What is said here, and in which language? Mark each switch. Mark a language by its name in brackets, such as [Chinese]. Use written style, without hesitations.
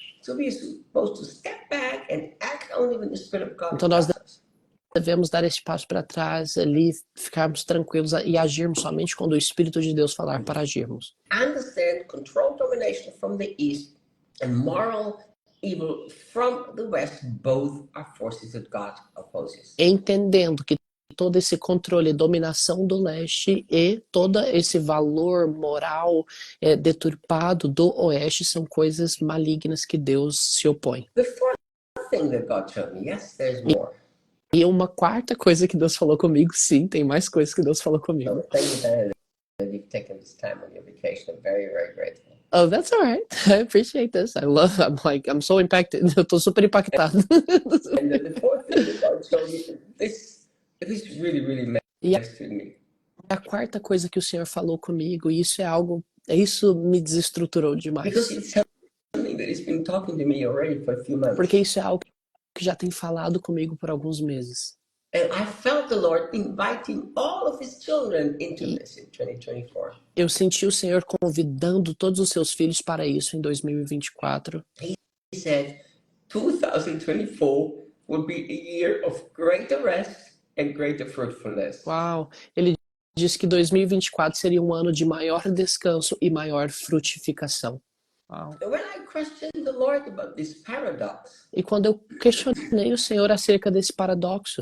[English] So we are supposed to step back and act only when the Spirit of God [Portuguese] Então nós [English] tells us. [Portuguese] devemos dar esse passo para trás ali, ficarmos tranquilos e agirmos somente quando o Espírito de Deus falar para agirmos. [English] Understand control domination from the east and moral evil from the west, both are forces that God opposes. [Portuguese] Entendendo que todo esse controle e dominação do leste e todo esse valor moral deturpado do oeste são coisas malignas que Deus se opõe. [English] The fourth thing that God showed me, yes, there's more. [Portuguese] E uma quarta coisa que Deus falou comigo, sim, tem mais coisas que Deus falou comigo. [English] So thank you, Daniel, that you've taken this time on your vacation. I'm very, very grateful. Oh, that's all right. I appreciate this. I'm so impacted. [Portuguese] Eu tô super impactado. [English] And the fourth thing that God showed me, this really, really matters to me. [Portuguese] A quarta coisa que o Senhor falou comigo, e isso me desestruturou demais. [English] Because it's something that He's been talking to me already for a few months. [Portuguese] Porque isso é algo que já tem falado comigo por alguns meses. [English] And I felt the Lord inviting all of His children into this in 2024. [Portuguese] Eu senti o Senhor convidando todos os seus filhos para isso em 2024. [English] He said, 2024 will be a year of greater rest and greater fruitfulness. Uau! [Portuguese] Ele disse que 2024 seria um ano de maior descanso e maior frutificação. Uau. [English] And when I questioned the Lord about this paradox, [Portuguese] E quando eu questionei o Senhor acerca desse paradoxo,